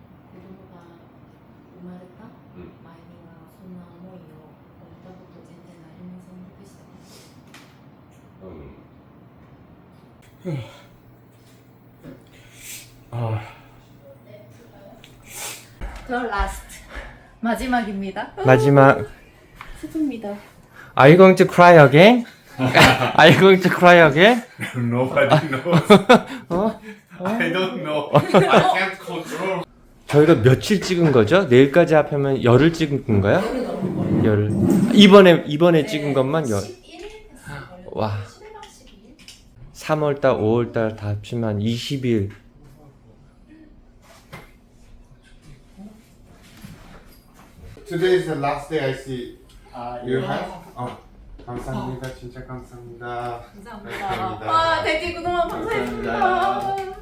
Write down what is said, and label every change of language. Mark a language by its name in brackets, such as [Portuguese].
[Japanese] 子供が生まれた前にはそんな思いを持ったこと全然ありませんでした [Korean] 더 라스트 마지막입니다. 마지막. 슬픕니다. [English] Are you going to cry again? Are you going to cry again? Nobody knows. I don't know. I can't control. [Korean] 저희가 며칠 찍은 거죠? 내일까지 합하면 열흘 찍은 건가요? 열흘. 이번에 찍은 것만 열. 11일 와. 11박 12일? 3월달, 5월달 다 합치면 20일. [English] Today is the last day I see you [Korean] 네. have. 감사합니다. 진짜 감사합니다. 감사합니다. 와, 되게 그동안 감사했습니다.